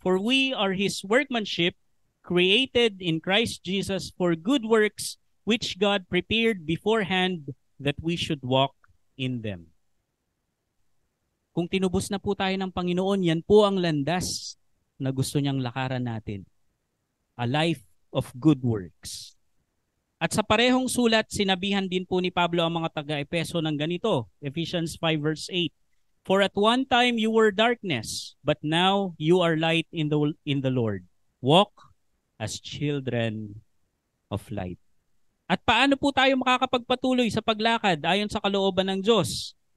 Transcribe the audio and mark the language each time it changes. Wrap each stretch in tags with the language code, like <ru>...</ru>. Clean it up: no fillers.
<en>For we are His workmanship, created in Christ Jesus for good works, which God prepared beforehand that we should walk in them.</en> <tl>Kung tinubos na po tayo ng Panginoon, yan po ang landas na gusto niyang lakaran natin.</tl> <en>A life of good works.</en> <tl>At sa parehong sulat, sinabihan din po ni Pablo ang mga taga-Epeso ng ganito, Ephesians 5 verse 8.</tl> <en>For at one time you were darkness, but now you are light in the Lord. Walk as children of light.</en> <tl>At paano po tayo makakapagpatuloy sa paglakad ayon sa kalooban ng Diyos?</tl>